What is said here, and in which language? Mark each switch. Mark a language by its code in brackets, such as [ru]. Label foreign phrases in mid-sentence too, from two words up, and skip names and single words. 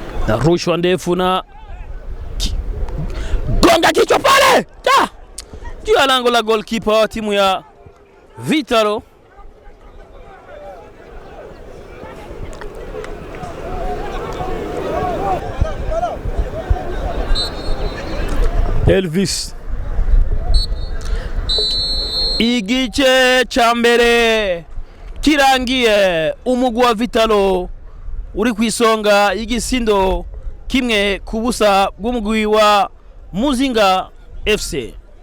[sw] rushwa ndefu na gonga kichwa pale juu ya lango la goalkeeper wa timu ya Vitalo. [rn] Elvis igice ca mbere kirangiye, umugwi wa Vitalo uri kwisonga y'igisindo kimwe ku busa bw'umugwi wa Muzinga FC.